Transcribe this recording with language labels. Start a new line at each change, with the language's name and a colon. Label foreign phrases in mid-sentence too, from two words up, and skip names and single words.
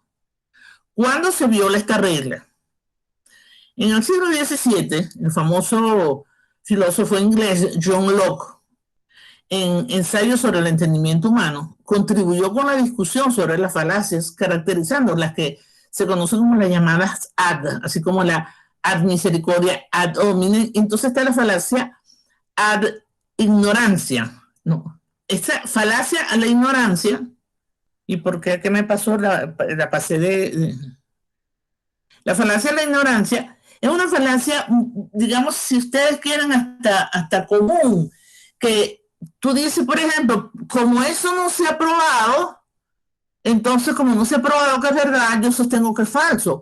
Spanish: ¿Cuándo se viola esta regla? En el siglo XVII, el famoso filósofo inglés John Locke, en Ensayos sobre el entendimiento humano, contribuyó con la discusión sobre las falacias, caracterizando las que se conocen como las llamadas ad, así como la
Latin: ad misericordia, ad hominem.
Spanish: Entonces está la falacia
Latin: ad ignorancia.
Spanish: No. Esta falacia a la ignorancia ¿Y por qué? ¿Qué me pasó? La pasé de... La falacia de la ignorancia es una falacia, digamos, si ustedes quieren, hasta común, que tú dices, por ejemplo, como eso no se ha probado, entonces como no se ha probado que es verdad, yo sostengo que es falso.